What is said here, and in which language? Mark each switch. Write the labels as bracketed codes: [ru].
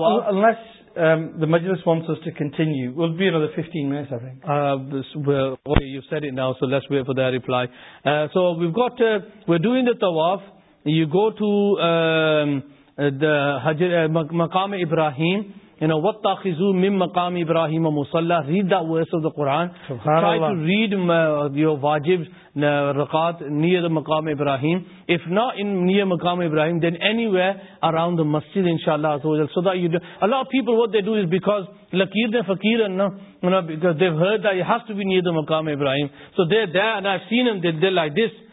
[en] Well, unless the majlis wants us to continue, we'll be another 15 minutes, I think. Okay, you've said it now, so let's wait for their reply. So we've got, we're doing the tawaf. You go to the Hajr, Maqam Ibrahim. You know, [ar] وَاتَّخِذُوا مِن مَقَامِ إِبْرَاهِيمَ مُصَلَّى. [en] Read that verse of the Quran. Subhanallah. Try to read your wajib raqat near the Maqam Ibrahim. If not in near Maqam Ibrahim, then anywhere around the masjid, inshallah. So that you do. A lot of people, what they do is because لَكِيرْنَ فَكِيرًا, you know, because they've heard that it has to be near the Maqam Ibrahim. So they're there, and I've seen them, they're like this.